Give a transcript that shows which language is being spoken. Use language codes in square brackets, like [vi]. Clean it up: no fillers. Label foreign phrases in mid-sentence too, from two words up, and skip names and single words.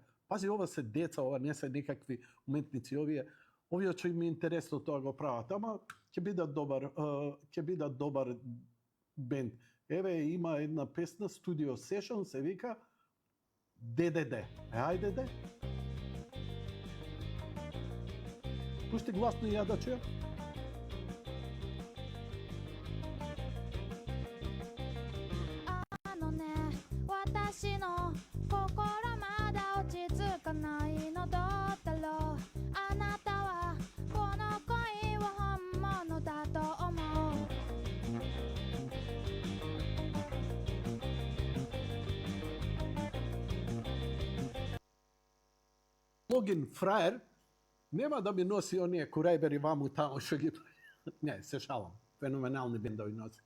[mk] Пази, ова се деца, ова не се некакви уметници, овие што им е интересно тоа го прават, ама ќе бидат добар бенд. Еве има една песна Studio Session, се вика ДДД. Ајде де. Пушти гласно и ја да чуја. [ja] 私の心まだ落ち着かないのどうだろうあなたはこの恋は本物だと思う [mk] Логин фраер нема да ми носи оние курајбери ваму таму што ги... Не, се шалам. Феноменални бендови носи.